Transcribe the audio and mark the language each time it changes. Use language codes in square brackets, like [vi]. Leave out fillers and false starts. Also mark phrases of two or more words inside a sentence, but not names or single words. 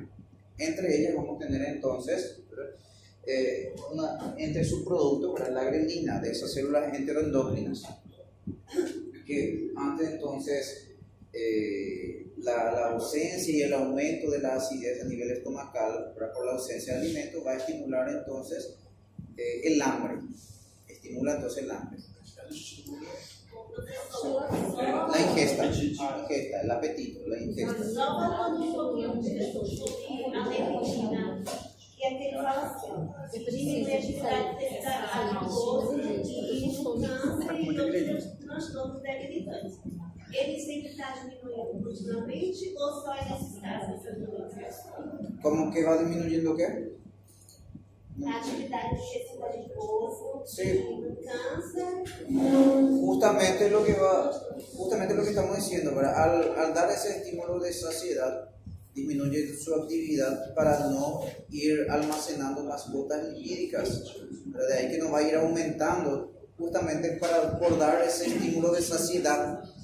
[es] Entre ellas vamos a tener entonces entre sus productos, ¿verdad?, la grelina de esas células enteroendocrinas, que antes entonces la ausencia y el aumento de la acidez a nivel estomacal, ¿verdad?, por la ausencia de alimentos, va a estimular entonces el hambre. Estimula entonces el hambre. La ingesta, el apetito, la ingesta. [pt] E aquele fala assim, diminui a atividade desse adiposo e câncer e outros transtornos debilitantes. Ele sempre está diminuindo continuamente ou só nesses casos? [es] ¿Cómo que va disminuyendo qué? [pt] A atividade do tecido adiposo, cáncer. [es] Justamente lo que estamos diciendo, ¿verdad? Al dar ese estímulo de saciedad, disminuye su actividad para no ir almacenando más gotas lipídicas. De ahí que nos va a ir aumentando justamente por dar ese estímulo de saciedad.